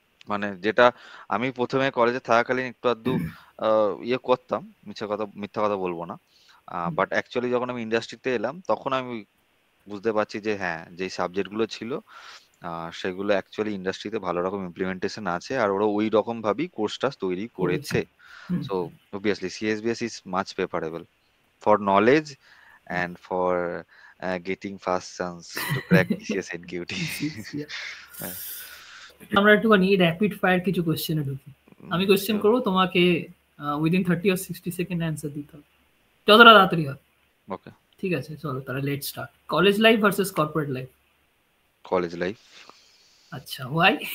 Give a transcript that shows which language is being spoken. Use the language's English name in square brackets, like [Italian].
[Bangla] মানে যেটা আমি প্রথমে কলেজে থাকাকালীন একটু আধটু ইয়ে করতাম, মিথ্যা কথা বলবো না, হুম, বাট অ্যাকচুয়ালি যখন আমি ইন্ডাস্ট্রিতে এলাম তখন আমি বুঝতে পারছি যে হ্যাঁ, যে সাবজেক্ট গুলো ছিল সেগুলো অ্যাকচুয়ালি ইন্ডাস্ট্রিতে ভালো রকম ইমপ্লিমেন্টেশন আছে, আর ওরা ওই রকম ভাবেই কোর্সটা তৈরি করেছে। করেছে। হুম। [English] So obviously CSBS is much preferable for knowledge and for getting fast chance to crack TCS NQT. TCS, yeah. [Bangla] হ্যাঁ, আমরা একটুখানি র্যাপিড ফায়ার কিছু কোশ্চেনে ঢুকি। আমি কোশ্চেন করবো, তোমাকে উইদিন 30 or 60 সেকেন্ড অ্যান্সার দিতে হবে, যতটা তাড়াতাড়ি হয়। ওকে। ঠিক আছে, চলো তাহলে [English] Let start. [Bangla] College life versus corporate life? College life. আচ্ছা, ওয়াই?